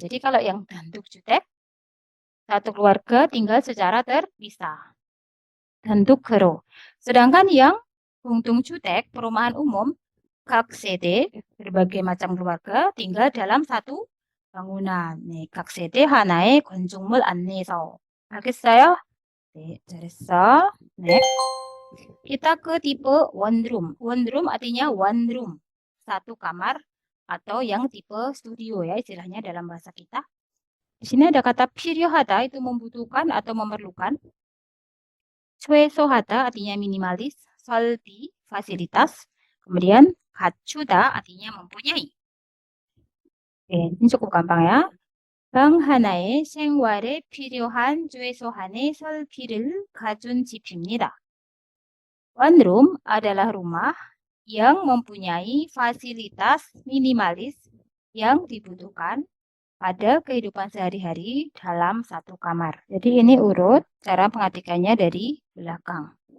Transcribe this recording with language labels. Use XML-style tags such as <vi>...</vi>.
<id>Jadi kalau yang 단독주택 satu keluarga tinggal secara terpisah.</id> <ko>단독으로.</ko> <id>Sedangkan yang 공동주택, perumahan umum, 각 세대, berbagai macam keluarga tinggal dalam satu bangunan.</id> <ko>네, 각 세대 하나의 건축물 안에서. 알겠어요? 네, 잘했어. 네.</ko> <id>Kita ke tipe one room. One room artinya one room. Satu kamar atau yang tipe studio ya istilahnya dalam bahasa kita. Di sini ada kata 필요하다 itu membutuhkan atau memerlukan. 최소하다 artinya minimalis, 설비, fasilitas, kemudian 갖추다 artinya mempunyai. Oke, ini cukup gampang ya.</id> <ko>방 하나에 생활에 필요한 최소한의 설비를 가진 집입니다.</ko> <id>One room adalah rumah yang mempunyai fasilitas minimalis yang dibutuhkan pada kehidupan sehari-hari dalam satu kamar. Jadi ini urut cara pengartikannya dari belakang.</id>